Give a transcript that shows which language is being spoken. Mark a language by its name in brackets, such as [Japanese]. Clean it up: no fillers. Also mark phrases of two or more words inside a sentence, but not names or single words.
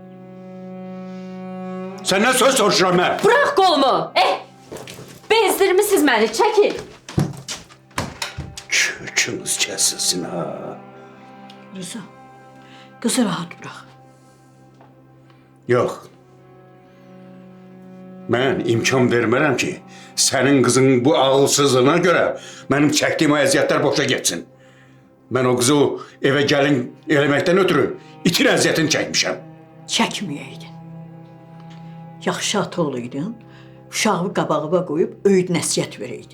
[Turkish] Senden söz soruşuram ben. Bırak kolumu. Bezdirmisiniz beni. Çekil. Kökünüz kesilsin ha. Rıza, kızı rahat bırak. Yok. [Azerbaijani] Mən imkan vermərəm ki, sənin qızın bu ağılsızlığına görə mənim çəkdiyim əziyyətlər boşa getsin. Mən o qızı evə gəlin eləməkdən ötürü itin əziyyətini çəkmişəm. Çəkməyəydin. Yaxşı ata olaydın, uşağı qabağıma qoyub öyüd nəsiyyət verəydin.